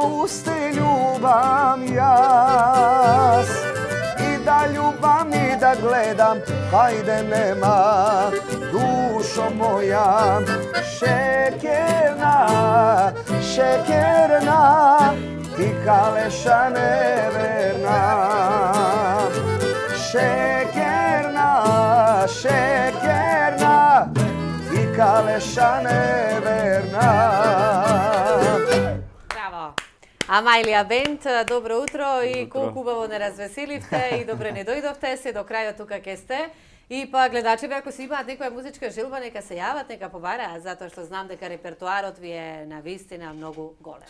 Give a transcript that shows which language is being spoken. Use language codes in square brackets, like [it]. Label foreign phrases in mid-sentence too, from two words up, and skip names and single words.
[mk] уште љубам јас, и да љубам и да гледам, ајде нема, душо моја, шекерна, шекерна, и калеша неверна. Шекерна, шекерна, и калеша неверна. Браво! Амајлија Бенд, добро утро и колку убаво не развеселивте и добре не дојдовте, се до крајот тука ке сте. И па гледачите ако си имаат некоја музичка желба, нека се јават, нека побараат, затоа што знам дека репертуарот ви е навистина многу голем.